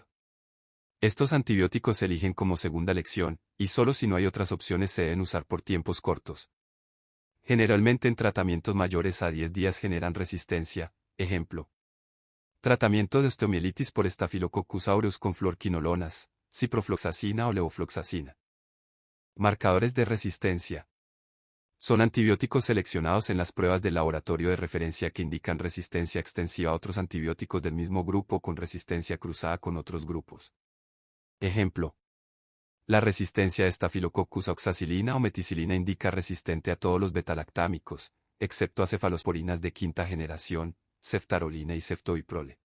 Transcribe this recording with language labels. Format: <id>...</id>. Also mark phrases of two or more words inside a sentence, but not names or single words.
<es>Estos antibióticos se eligen como segunda elección, y solo si no hay otras opciones se deben usar por tiempos cortos. Generalmente en tratamientos mayores a 10 días generan resistencia, ejemplo: tratamiento de osteomielitis por Staphylococcus aureus con fluorquinolonas, ciprofloxacina o levofloxacina. Marcadores de resistencia. Son antibióticos seleccionados en las pruebas del laboratorio de referencia que indican resistencia extensiva a otros antibióticos del mismo grupo con resistencia cruzada con otros grupos. Ejemplo: la resistencia de Staphylococcus a oxacilina o meticilina indica resistente a todos los betalactámicos, excepto a cefalosporinas de quinta generación, ceftarolina y ceftobiprole.</es>